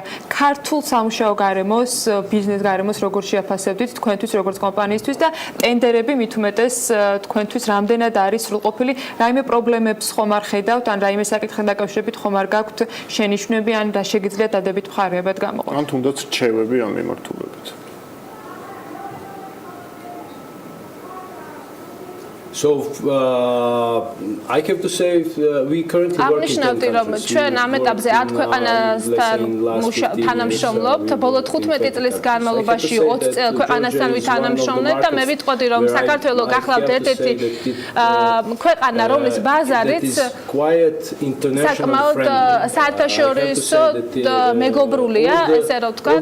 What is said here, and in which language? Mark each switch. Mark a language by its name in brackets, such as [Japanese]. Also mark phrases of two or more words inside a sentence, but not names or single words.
[Georgian] ქართულ სამუშაო გარემოს, ბიზნეს გარემოს როგორ შეაფასებდით თქვენთვის როგორც კომპანიისთვის და ტენდერები მით უმეტეს თქვენთვის რამდენად არის სრულყოფილი, რაიმე პრობლემებს ხომ არ ხედავთ, ან რაიმე საკითხთან დაკავშირებით ხომ არ გაქვთ შენიშვნები, ან რა შეგიძლიათ დადებით მხარეებად გამოყენოთ. ან თუნდაც რჩევები ამ მიმართულებით. [English] So I have to say we currently work in 10 countries. [Georgian] ჩვენ ამ ეტაპზე 10 ქვეყანასთან თანამშრომლობთ. ბოლო 15 წლის განმავლობაში 20 ქვეყანასთან ვითანამშრომლობთ და მე ვიტყოდი რომ საქართველო გახლავთ ერთ-ერთი ქვეყანა, რომლის ბაზარიც საკმაოდ საერთაშორისო მეგობრულია, ესე რომ ვთქვათ.